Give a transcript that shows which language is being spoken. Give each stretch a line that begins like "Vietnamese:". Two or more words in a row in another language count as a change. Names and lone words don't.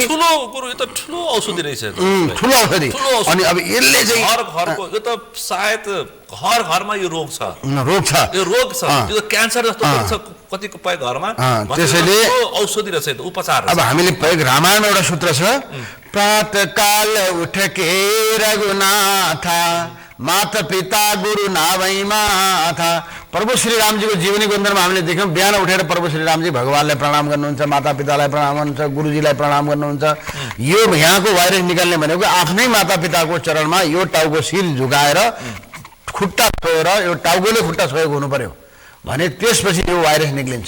Nepali: ठुलो गुरु यो त ठुलो औषधि रहेछ। ठुलो औषधि। अनि अब यसले चाहिँ घरको यो त सायद घरमा यो रोग छ, यो रोग छ, यो क्यान्सर जस्तो छ कतिपय घरमा। त्यसैले औषधि रहेछ, उपचार। अब हामीले रामायण एउटा सूत्र छ,
Awadhi: प्रातःकाल उठके रघुनाथा माता पिता गुरु नावै माथा।
Nepali: प्रभु श्री रामजीको जीवनी ग्रन्थमा हामीले देख्यौँ, बिहान उठेर प्रभु श्री रामजी भगवानलाई प्रणाम गर्नुहुन्छ, माता पितालाई प्रणाम गर्नुहुन्छ, गुरुजीलाई प्रणाम गर्नुहुन्छ। यो यहाँको भाइरस निकाल्ने भनेको आफ्नै माता पिताको चरणमा यो टाउको शिर झुकाएर खुट्टा छोएर यो टाउकोले खुट्टा छोएको हुनु पर्यो भने त्यसपछि यो भाइरस निक्लिन्छ।